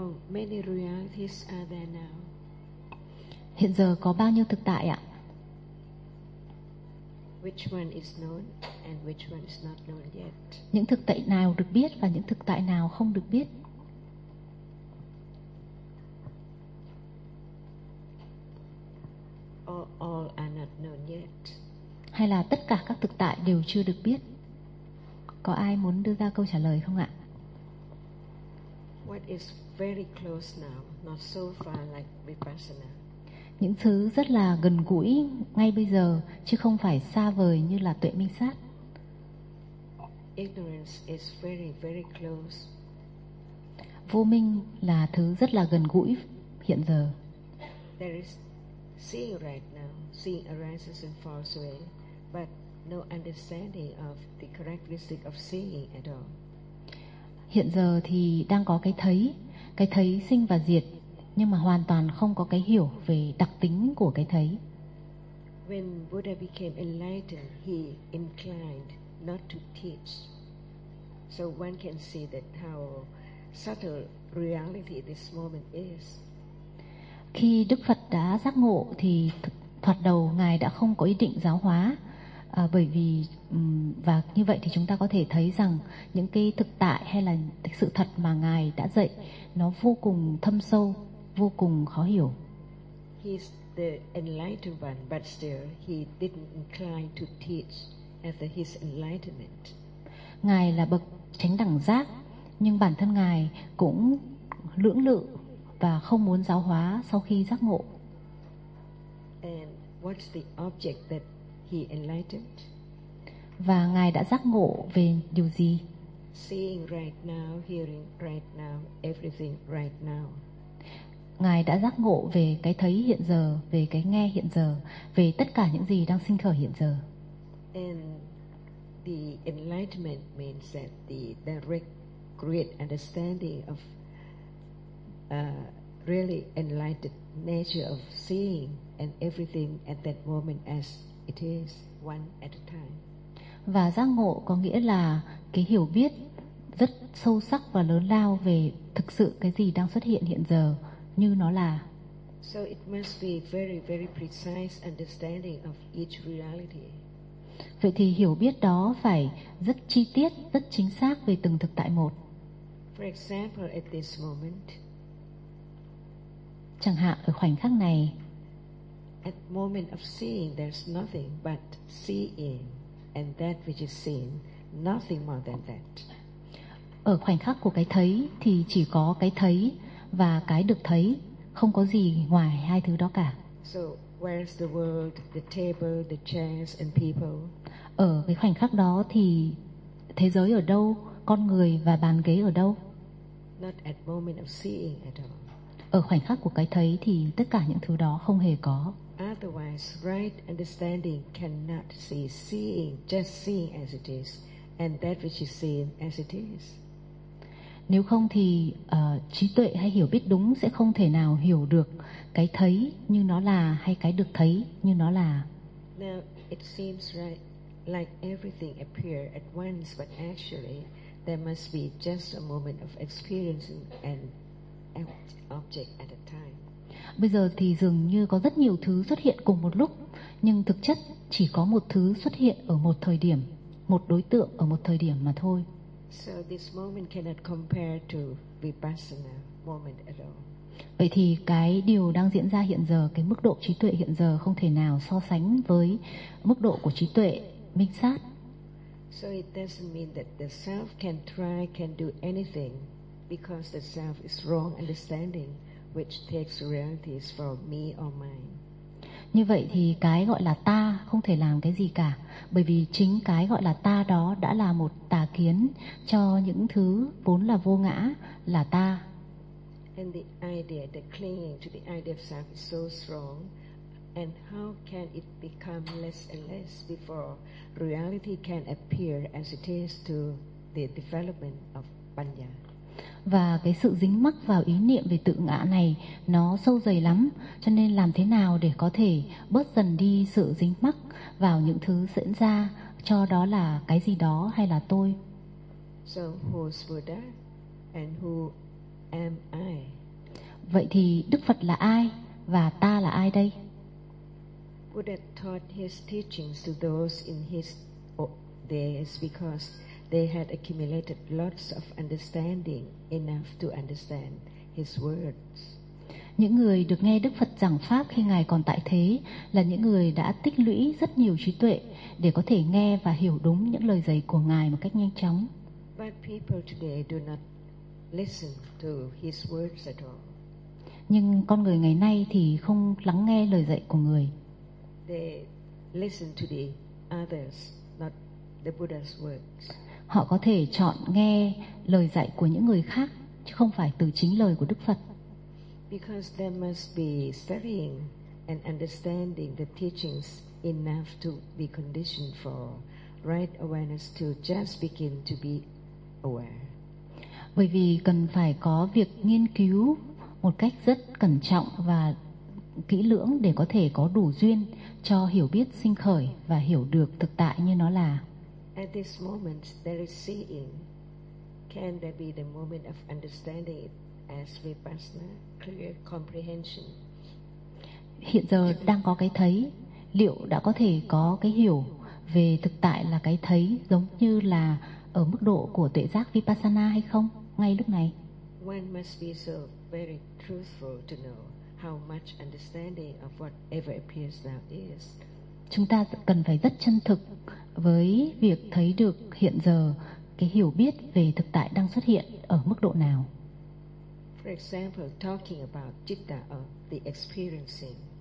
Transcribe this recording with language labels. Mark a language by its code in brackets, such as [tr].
[en] Many realities are there now. [vi] Hiện giờ có bao nhiêu thực tại ạ? [en] Which one is known and which one is not known yet? [vi] Những thực tại nào được biết và những thực tại nào không được biết? [en] All are not known yet. [vi] Hay là tất cả các thực tại đều chưa được biết? Có ai muốn đưa ra câu trả lời không ạ? [en] What is very close now, not so far like Vipassana. [vi] Những thứ rất là gần gũi ngay bây giờ chứ không phải xa vời như là tuệ minh sát. [en] Ignorance is very very close. [vi] Vô minh là thứ rất là gần gũi hiện giờ. [en] There is seeing right now, seeing arises and falls away, but no understanding of the characteristic of seeing at all. [vi] Hiện giờ thì đang có cái thấy sinh và diệt, nhưng mà hoàn toàn không có cái hiểu về đặc tính của cái thấy. [en] When Buddha became enlightened, he inclined not to teach. So one can see that how subtle reality this moment is. [vi] Khi Đức Phật đã giác ngộ thì thoạt đầu Ngài đã không có ý định giáo hóa. Bởi vì và như vậy thì chúng ta có thể thấy rằng những cái thực tại hay là sự thật mà Ngài đã dạy nó vô cùng thâm sâu, vô cùng khó hiểu. [en] He's the enlightened one, but still he didn't incline to teach after his enlightenment. [vi] Ngài là bậc chánh đẳng giác, nhưng bản thân Ngài cũng lưỡng lự và không muốn giáo hóa sau khi giác ngộ. [en] And what's the object that he enlightened? [vi] Và Ngài đã giác ngộ về điều gì? [en] Seeing right now, hearing right now, everything right now. [vi] Ngài đã giác ngộ về cái thấy hiện giờ, về cái nghe hiện giờ, về tất cả những gì đang sinh khởi hiện giờ. [en] And the enlightenment means that the direct great understanding of really enlightened nature of seeing and everything at that moment as it is one at a time. [vi] Và giác ngộ có nghĩa là cái hiểu biết rất sâu sắc và lớn lao về thực sự cái gì đang xuất hiện hiện giờ như nó là. [en] So it must be very very precise understanding of each reality. [vi] Vậy thì hiểu biết đó phải rất chi tiết, rất chính xác về từng thực tại một. [en] For example, at this moment. [vi] Chẳng hạn ở khoảnh khắc này. [en] At moment of seeing, there's nothing but seeing, and that which is seen, nothing more than that. [vi] Ở khoảnh khắc của cái thấy thì chỉ có cái thấy và cái được thấy, không có gì ngoài hai thứ đó cả. [en] So where's the world, the table, the chairs, and people? [vi] Ở cái khoảnh khắc đó thì thế giới ở đâu, con người và bàn ghế ở đâu? [en] Not at moment of seeing at all. [vi] Ở khoảnh khắc của cái thấy thì tất cả những thứ đó không hề có. [en] Otherwise, right understanding cannot see seeing, just seeing as it is, and that which is seen as it is. [vi] Nếu không thì trí tuệ hay hiểu biết đúng sẽ không thể nào hiểu được cái thấy như nó là hay cái được thấy như nó là. [en] Now, it seems right like everything appear at once, but actually there must be just a moment of experiencing an object at a time. [vi] Bây giờ thì dường như có rất nhiều thứ xuất hiện cùng một lúc, nhưng thực chất chỉ có một thứ xuất hiện ở một thời điểm, một đối tượng ở một thời điểm mà thôi. [en] So this moment cannot compare to vipassana moment at all. [vi] Vậy thì cái điều đang diễn ra hiện giờ, cái mức độ trí tuệ hiện giờ không thể nào so sánh với mức độ của trí tuệ minh sát. [en] So it doesn't mean that the self can try, can do anything because the self is wrong understanding which takes realities from me or mine. [vi] Như vậy thì cái gọi là ta không thể làm cái gì cả, bởi vì chính cái gọi là ta đó đã là một tà kiến cho những thứ vốn là vô ngã, là ta. [en] And the idea, the clinging to the idea of self is so strong, and how can it become less and less before reality can appear as it is to the development of panya? [vi] Và cái sự dính mắc vào ý niệm về tự ngã này nó sâu dày lắm, cho nên làm thế nào để có thể bớt dần đi sự dính mắc vào những thứ diễn ra, cho đó là cái gì đó hay là tôi. [en] So who's Buddha and who am I? [vi] Vậy thì Đức Phật là ai và ta là ai đây? [en] Buddha taught his teachings to those in his days because they had accumulated lots of understanding enough to understand his words. [vi] Những người được nghe Đức Phật giảng pháp khi ngài còn tại thế là những người đã tích lũy rất nhiều trí tuệ để có thể nghe và hiểu đúng những lời dạy của ngài một cách nhanh chóng. [en] But people today do not listen to his words at all. [vi] Nhưng con người ngày nay thì không lắng nghe lời dạy của người. [en] They listen to the others, not the Buddha's words. [vi] Họ có thể chọn nghe lời dạy của những người khác chứ không phải từ chính lời của Đức Phật. [en] Because they must be studying and understanding the teachings enough to be conditioned for right awareness to just begin to be aware. [vi] Bởi vì cần phải có việc nghiên cứu một cách rất cẩn trọng và kỹ lưỡng để có thể có đủ duyên cho hiểu biết sinh khởi và hiểu được thực tại như nó là. [en] At this moment there is seeing. Can there be the moment of understanding it as vipassana, clear comprehension? [vi] Hiện giờ đang có cái thấy, liệu đã có thể có cái hiểu về thực tại là cái thấy giống như là ở mức độ của tuệ giác vipassana hay không ngay lúc này? [en] One must be so very truthful to know how much understanding of whatever appears now is. [vi] Chúng ta cần phải rất chân thực với việc thấy được hiện giờ cái hiểu biết về thực tại đang xuất hiện ở mức độ nào. [en] For example, talking about citta or the experiencing.